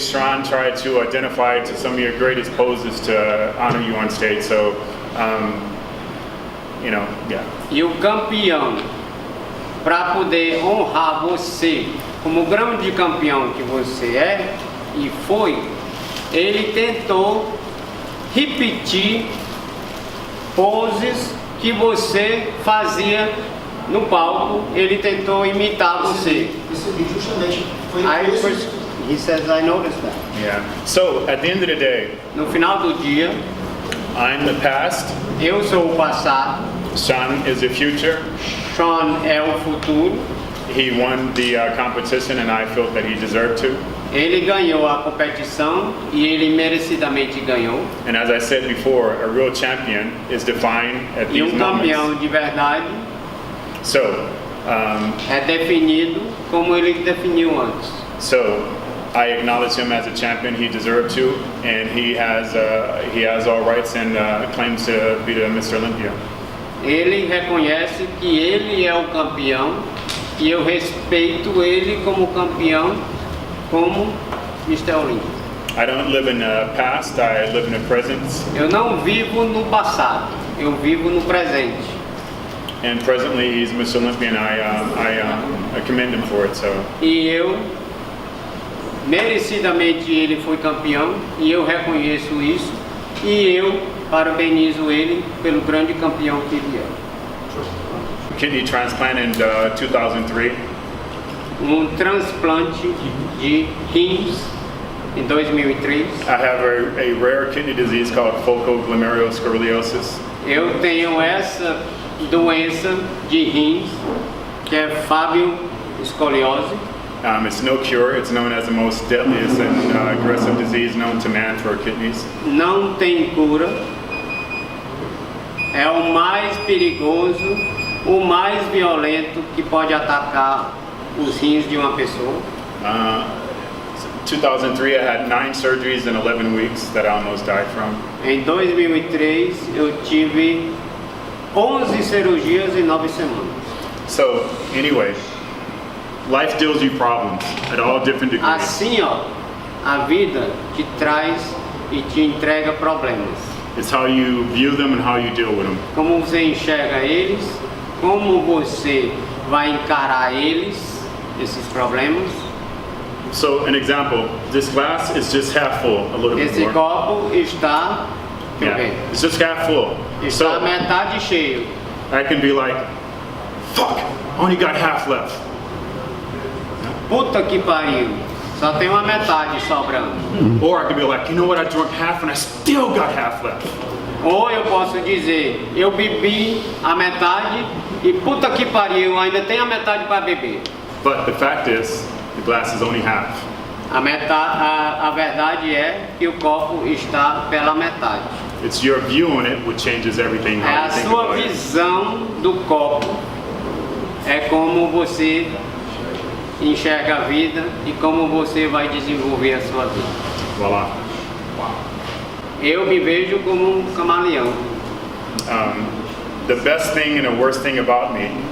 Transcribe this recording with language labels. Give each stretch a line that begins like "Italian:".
English: Sean tried to identify to some of your greatest poses to honor you on stage. So,
Portuguese: E o campeão, para poder honrar você como grande campeão que você é e foi, ele tentou repetir poses que você fazia no palco. Ele tentou imitar você. Esse vídeo justamente foi
English: He says, I noticed that. Yeah. So at the end of the day,
Portuguese: no final do dia,
English: I'm the past.
Portuguese: Eu sou o passado.
English: Sean is the future.
Portuguese: Sean é o futuro.
English: He won the competition, and I felt that he deserved to.
Portuguese: Ele ganhou a competição e ele merecidamente ganhou.
English: And as I said before, a real champion is defined at these moments.
Portuguese: Campeão de verdade
English: So,
Portuguese: é definido como ele definiu antes.
English: So, I acknowledge him as a champion. He deserved to, and he has all rights and claims to be the Mr. Olympia.
Portuguese: Ele reconhece que ele é o campeão e eu respeito ele como campeão, como Mr. Olympia.
English: I don't live in the past, I live in the present.
Portuguese: Eu não vivo no passado, eu vivo no presente.
English: And presently he's Mr. Olympia, and I commend him for it. So.
Portuguese: E eu, merecidamente ele foi campeão e eu reconheço isso e eu parabenizo ele pelo grande campeão que ele é.
English: Kidney transplant in 2003.
Portuguese: Transplante de rins em 2003.
English: I have a rare kidney disease called focal glomerulosclerosis.
Portuguese: Eu tenho essa doença de rins que é escoliose.
English: It's no cure. It's known as the most deadliest and aggressive disease known to man for kidneys.
Portuguese: Não tem cura. É o mais perigoso, o mais violento que pode atacar os rins de uma pessoa.
English: 2003, I had 9 surgeries in 11 weeks that I almost died from.
Portuguese: Em 2003, eu tive 11 cirurgias em 9 semanas.
English: So, anyway, life deals you problems at all different degrees.
Portuguese: Assim, a vida te traz e te entrega problemas.
English: It's how you view them and how you deal with them.
Portuguese: Como você enxerga eles, como você vai encarar eles, esses problemas.
English: So, an example, this glass is just half full, a little bit
Portuguese: Esse
English: more.
Portuguese: copo está
English: It's just half full.
Portuguese: Está
English: So,
Portuguese: metade cheio.
English: I can be like, fuck, I only got half left.
Portuguese: Puta que pariu, só tem uma metade sobrando.
English: Or I can be like, you know what, I drank half and I still got half left.
Portuguese: Ou eu posso dizer, eu bebi a metade e puta que pariu, ainda tem a metade para beber.
English: But the fact is, the glass is only half.
Portuguese: A verdade é que o copo está pela metade.
English: It's your view on it which changes everything.
Portuguese: É
English: How
Portuguese: a
English: you think
Portuguese: sua
English: about it.
Portuguese: visão do copo. É como você enxerga a vida e como você vai desenvolver a sua vida. Voila. Eu me vejo como um camaleão.
English: The best thing and the worst thing about me